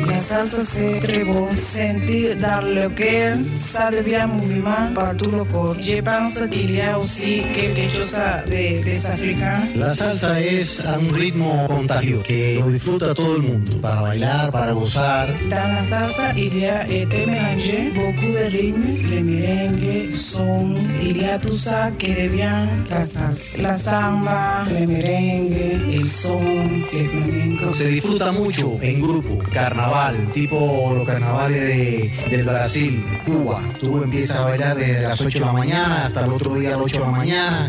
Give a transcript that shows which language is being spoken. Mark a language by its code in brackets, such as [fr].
[es] danza se trebo sentir [fr] dans le cœur ça devient mouvement partout le corps. Je pense qu'il y a aussi quelque chose de des africains. [es] La salsa es un ritmo contagio que lo disfruta todo el mundo para bailar, para gozar. [fr] Dans la salsa il y a été mélangé beaucoup de rythmes, le merengue, son, il y a tout ça qui devient la salsa. [es] La samba, le merengue, el son, el flamenco. Se disfruta mucho en grupo, carnaval, tipo los carnavales del Brasil, Cuba. Tú empiezas a bailar desde las 8 de la mañana hasta el otro día a las 8 de la mañana.